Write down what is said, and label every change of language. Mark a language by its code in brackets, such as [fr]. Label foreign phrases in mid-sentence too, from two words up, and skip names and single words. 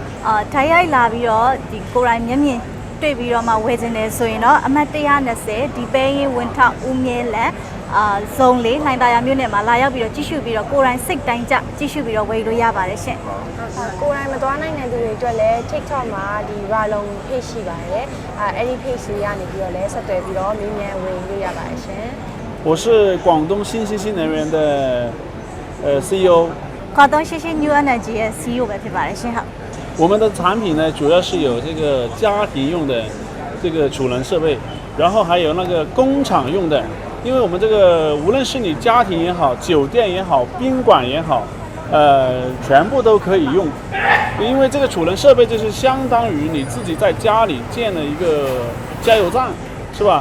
[my] ဓာတ်ရိုက်လာပြီးတော့ဒီကိုယ်တိုင်မျက်မြင်တွေ့ပြီးတော့မှဝယ်ခြင်းတယ်ဆိုရင်တော့အမှတ်120ဒီပဲရင်ဝင်ထောက်ဦးမြဲလန်ဇုံလေးလှိုင်သာယာမြို့နယ်မှာလာရောက်ပြီးတော့ကြည့်ရှုပြီးတော့ကိုယ်တိုင်စိတ်တိုင်းကြကြည့်ရှုပြီးတော့ဝယ်လို့ရပါတယ်ရှင် ကိုယ်တိုင်မသွားနိုင်တဲ့သူတွေအတွက်လည်း TikTok မှာဒီ Ralon page ရှိပါတယ်အဲ့ဒီ page လေးကနေပြီးတော့လည်းဆက်သွယ်ပြီးတော့မြင်မြန်ဝယ်လို့ရပါတယ်ရှင် [zh] 我是广东新新新能源的CEO。 [my] 广东新新 New Energy ရဲ့ CEO ပဲဖြစ်ပါတယ်ရှင်ဟုတ် [zh] 我们的产品呢，主要是有这个家庭用的这个储能设备，然后还有那个工厂用的。因为我们这个无论是你家庭也好，酒店也好，宾馆也好，全部都可以用。因为这个储能设备就是相当于你自己在家里建了一个加油站，是吧？